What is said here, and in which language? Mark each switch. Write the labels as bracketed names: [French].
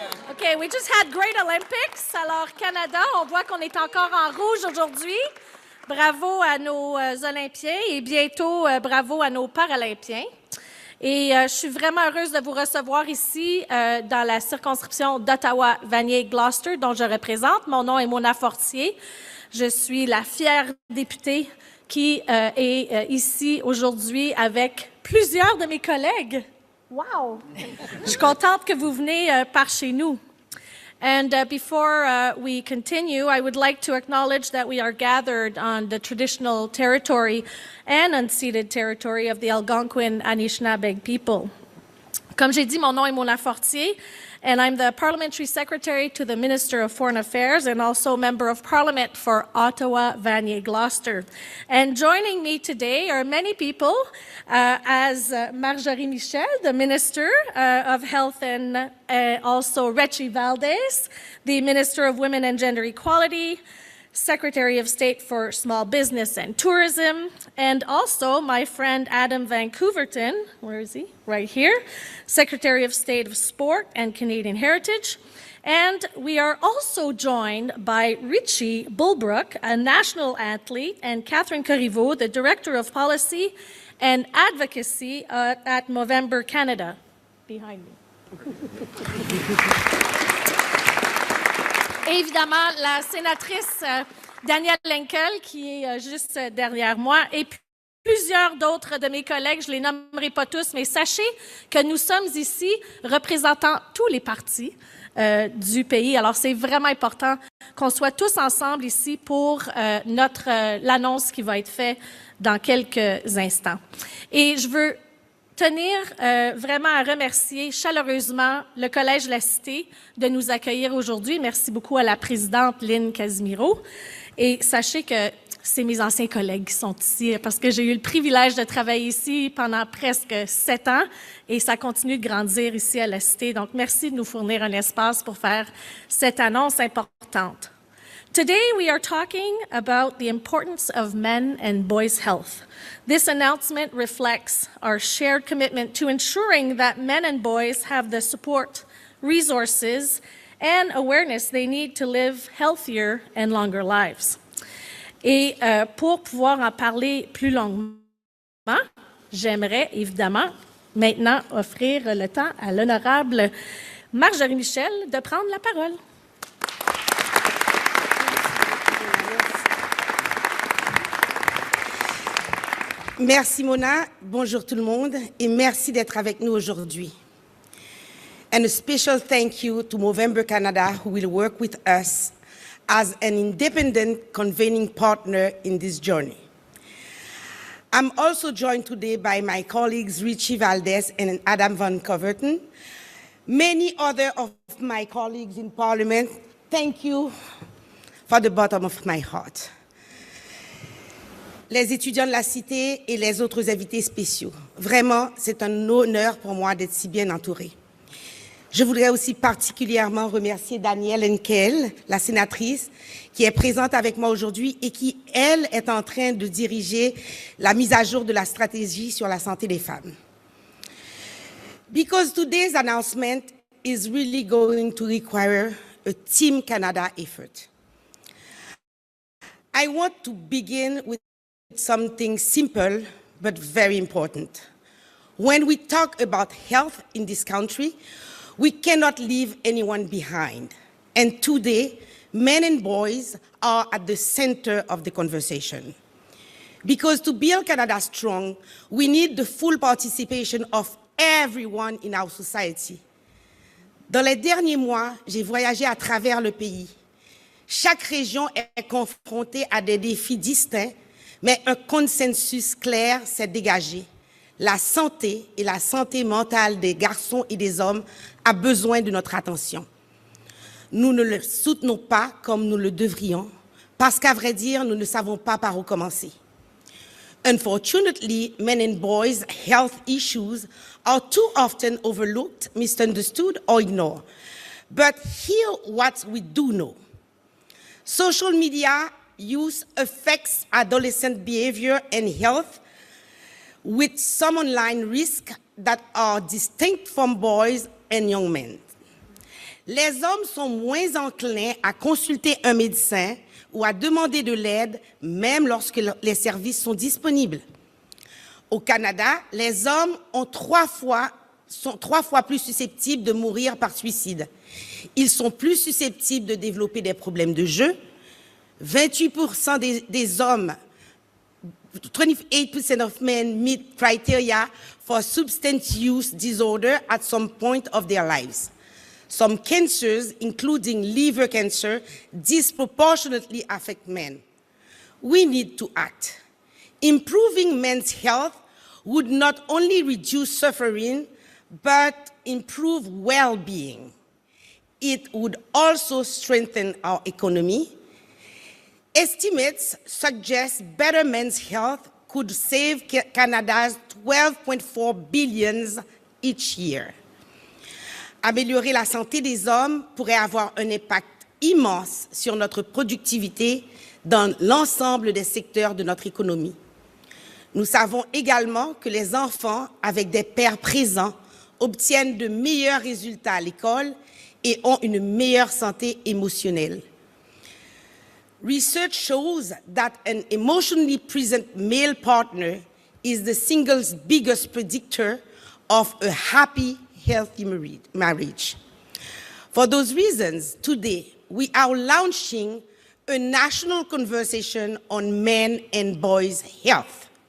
[English] Okay, we just had great Olympics. [French] Alors Canada, on voit qu'on est encore en rouge aujourd'hui. Bravo à nos Olympiens et bientôt bravo à nos Paralympiens. Et je suis vraiment heureuse de vous recevoir ici dans la circonscription d'Ottawa-Vanier-Gloucester dont je représente. Mon nom est Mona Fortier. Je suis la fière députée qui est ici aujourd'hui avec plusieurs de mes collègues. Wow! Je suis contente que vous venez par chez nous. [English] And before we continue, I would like to acknowledge that we are gathered on the traditional territory and unceded territory of the Algonquin Anishinaabe people. [French] Comme j'ai dit, mon nom est [English] Mona Fortier, and I'm the Parliamentary Secretary to the Minister of Foreign Affairs and also Member of Parliament for Ottawa-Vanier-Gloucester. And joining me today are many people, as Marjorie Michel, the Minister of Health, and also Richie Valdez, the Minister of Women and Gender Equality, Secretary of State for Small Business and Tourism, and also my friend Adam Van Couverton, where is he? Right here, Secretary of State of Sport and Canadian Heritage. And we are also joined by Richie Bulbrook, a national athlete, and Catherine Corriveau, the Director of Policy and Advocacy at Movember Canada, behind me. [French] Et évidemment, la sénatrice Danielle Lenkel, qui est juste derrière moi, et plusieurs d'autres de mes collègues, je ne les nommerai pas tous, mais sachez que nous sommes ici représentant tous les partis du pays. Alors, c'est vraiment important qu'on soit tous ensemble ici pour l'annonce qui va être faite dans quelques instants. Et je veux tenir vraiment à remercier chaleureusement le Collège de la Cité de nous accueillir aujourd'hui. Merci beaucoup à la présidente Lynne Casimiro. Et sachez que c'est mes anciens collègues qui sont ici parce que j'ai eu le privilège de travailler ici pendant presque 7 ans et ça continue de grandir ici à la Cité. Donc, merci de nous fournir un espace pour faire cette annonce importante. [English] Today, we are talking about the importance of men and boys' health. This announcement reflects our shared commitment to ensuring that men and boys have the support, resources, and awareness they need to live healthier and longer lives. [French] Et pour pouvoir en parler plus longuement, j'aimerais évidemment maintenant offrir le temps à l'honorable Marjorie Michel de prendre la parole. Merci Mona, bonjour tout le monde et merci d'être avec nous aujourd'hui. [English] And a special thank you to Movember Canada who will work with us as an independent convening partner in this journey. I'm also joined today by my colleagues Richie Valdez and Adam Van Couverton. Many other of my colleagues in Parliament, thank you from the bottom of my heart. [French] Les étudiants de la Cité et les autres invités spéciaux. Vraiment, c'est un honneur pour moi d'être si bien entourée. Je voudrais aussi particulièrement remercier Danielle Henkel, la sénatrice, qui est présente avec moi aujourd'hui et qui, elle, est en train de diriger la mise à jour de la stratégie sur la santé des femmes. [English] Because today's announcement is really going to require a Team Canada effort. I want to begin with something simple but very important. When we talk about health in this country, we cannot leave anyone behind. And today, men and boys are at the center of the conversation. Because to build Canada strong, we need the full participation of everyone in our society. [French] Dans les derniers mois, j'ai voyagé à travers le pays. Chaque région est confrontée à des défis distincts, mais un consensus clair s'est dégagé. La santé et la santé mentale des garçons et des hommes a besoin de notre attention. Nous ne le soutenons pas comme nous le devrions, parce qu'à vrai dire, nous ne savons pas par où commencer. [English] Unfortunately, men and boys' health issues are too often overlooked, misunderstood, or ignored. But here what we do know. Social media use affects adolescent behavior and health with some online risks that are distinct from boys and young men. [French] Les hommes sont moins enclins à consulter un médecin ou à demander de l'aide, même lorsque les services sont disponibles. Au Canada, les hommes sont 3 fois plus susceptibles de mourir par suicide. Ils sont plus susceptibles de développer des problèmes de jeu. 28% des hommes, [English] 28% of men meet criteria for substance use disorder at some point of their lives. Some cancers, including liver cancer, disproportionately affect men. We need to act. Improving men's health would not only reduce suffering, but improve well-being. It would also strengthen our economy. Estimates suggest better men's health could save Canada's $12.4 billion each year. [French] Améliorer la santé des hommes pourrait avoir un impact immense sur notre productivité dans l'ensemble des secteurs de notre économie. Nous savons également que les enfants avec des pères présents obtiennent de meilleurs résultats à l'école et ont une meilleure santé émotionnelle. [English] Research shows that an emotionally present male partner is the single biggest predictor of a happy, healthy marriage. For those reasons, today we are launching a national conversation on men and boys' health.